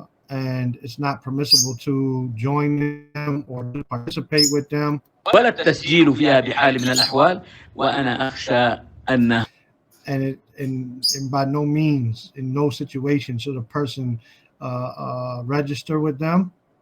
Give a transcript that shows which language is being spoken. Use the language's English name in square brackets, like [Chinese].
[English] And it's not permissible to join them or participate with them. [Arabic] ولا التسجيل فيها بحال من الأحوال وأنا أخشى أن [English] and by no means, in no situation should a person register with them.